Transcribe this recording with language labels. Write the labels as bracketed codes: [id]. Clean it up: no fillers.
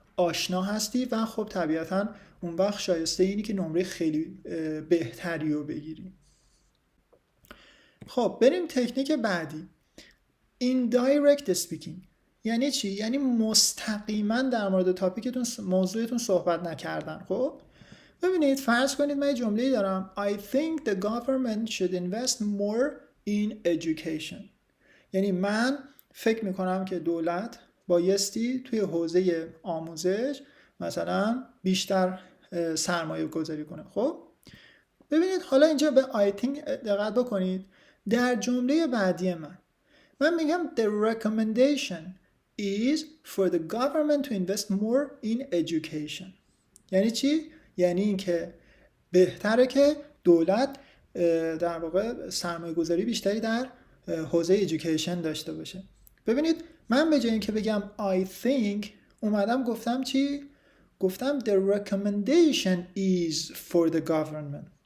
[fa] آشنا هستی و خب طبیعتا اون وقت شایسته اینی که نمره خیلی بهتری رو بگیری. خب بریم تکنیک بعدی. indirect speaking یعنی چی؟ یعنی مستقیما در مورد تاپیکتون موضوعتون صحبت نکردن. خب ببینید فرض کنید من جمله‌ای دارم [en] I think the government should invest more in education. [fa] یعنی من فکر میکنم که دولت بایستی توی حوزه آموزش مثلا بیشتر سرمایه گذاری کنه. خب ببینید حالا اینجا به [en] I think [fa] دقت بکنید. در جمله بعدی من میگم [en] the recommendation is for the government to invest more in education. [fa] یعنی چی؟ یعنی اینکه بهتره که دولت در واقع سرمایه گذاری بیشتری در حوزه education داشته باشه. ببینید من به جای اینکه بگم [en] I think [fa] اومدم گفتم چی؟ گفتم [en] the recommendation is for the government.